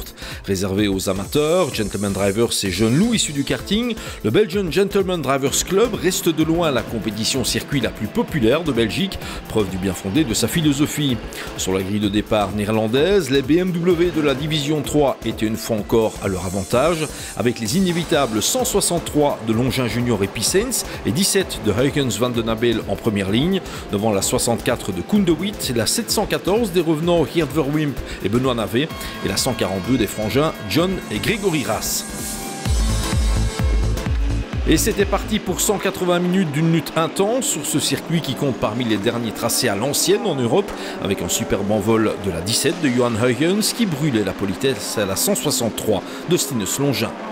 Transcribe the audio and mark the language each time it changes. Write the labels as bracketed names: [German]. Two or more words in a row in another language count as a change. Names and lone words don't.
[French] Réservé aux amateurs, gentleman drivers et jeunes loups issus du karting, le Belgian Gentleman Drivers Club reste de loin la compétition circuit la plus populaire de Belgique, preuve du bien fondé de sa philosophie. Sur la grille de départ néerlandaise, les BMW de la division 3 étaient une fois encore à leur avantage, avec les inévitables 163 de Longin Junior et Pissens et 17 de Huygens van den Abel en première ligne, devant la 64 de Koen de Witt, la 714 des revenants Geert Verwimp et Benoît Navet et la 142 des frangins John et Grégory Ras. Et c'était parti pour 180 minutes d'une lutte intense sur ce circuit qui compte parmi les derniers tracés à l'ancienne en Europe, avec un superbe envol de la 17 de Johan Huygens qui brûlait la politesse à la 163 de Stines Longin.